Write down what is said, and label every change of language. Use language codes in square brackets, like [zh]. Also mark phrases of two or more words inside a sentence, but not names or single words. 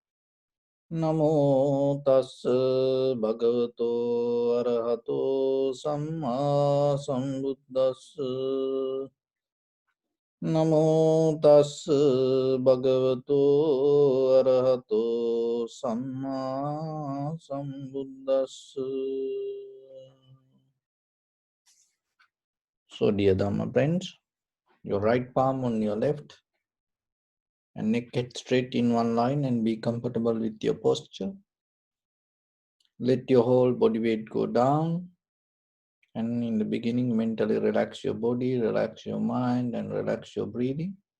[pi] Namo tassa bhagavato arahato samma sambuddhassa. Namo tassa bhagavato arahato samma sambuddhassa. [en] So, dear Dhamma friends, your right palm on your left and neck head straight in one line and be comfortable with your posture. Let your whole body weight go down, and in the beginning mentally relax your body, relax your mind and relax your breathing.